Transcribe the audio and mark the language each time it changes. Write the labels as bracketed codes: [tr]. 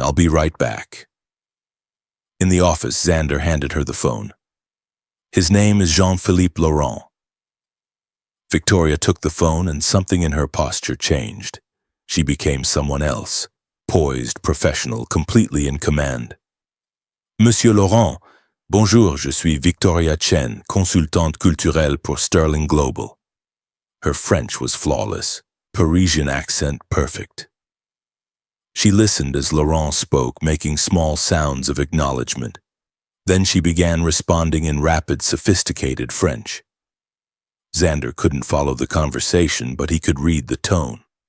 [en] I'll be right back. In the office, Xander handed her the phone. His name is Jean-Philippe Laurent. Victoria took the phone and something in her posture changed. She became someone else, poised, professional, completely in command. [fr] Monsieur Laurent, bonjour, je suis Victoria Chen, consultante culturelle pour Sterling Global. [en] Her French was flawless, Parisian accent perfect. She listened as Laurent spoke, making small sounds of acknowledgement. Then she began responding in rapid, sophisticated French. Xander couldn't follow the conversation, but he could read the tone.